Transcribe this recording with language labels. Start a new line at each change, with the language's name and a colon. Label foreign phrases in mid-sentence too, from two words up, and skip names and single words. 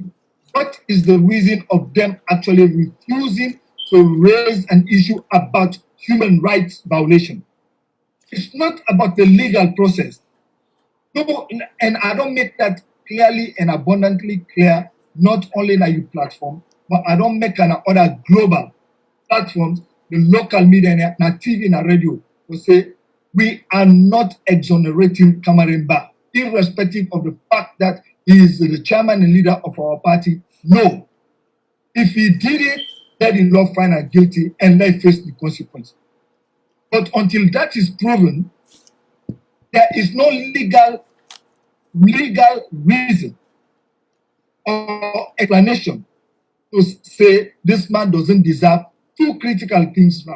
English: What is the reason of them actually refusing to raise an issue about human rights violation? It's not about the legal process. No, and I don't make that clearly and abundantly clear, not only in your platform, but I don't make an other global platforms, the local media, na TV, na radio, to say we are not exonerating Kamarimba, irrespective of the fact that he is the chairman and leader of our party. No. If he did it, let him not find him guilty and let face the consequence. But until that is proven, there is no legal reason or explanation to say this man doesn't deserve two critical things now.